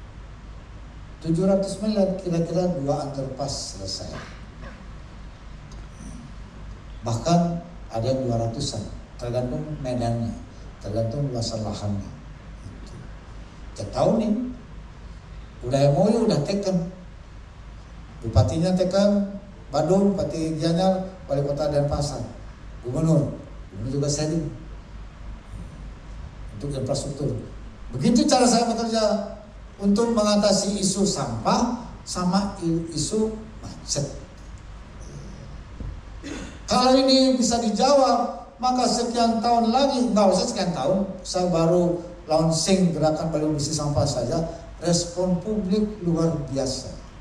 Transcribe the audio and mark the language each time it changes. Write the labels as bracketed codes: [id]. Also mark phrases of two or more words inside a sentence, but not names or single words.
[id] 700 miliar kira-kira 2 underpass selesai. Bahkan ada yang 200-an, tergantung medannya, tergantung luasan lahannya. Kita tahu nih, udah MOU, udah teken. Bupatinya teken, Badung, Bupati Gianyar, Wali Kota Denpasar, Gubernur juga sharing untuk infrastruktur. Begitu cara saya bekerja untuk mengatasi isu sampah sama isu macet. Kalau ini bisa dijawab, maka sekian tahun lagi, nggak usah sekian tahun, saya baru launching gerakan Bali Bersih Sampah saja, respon publik luar biasa.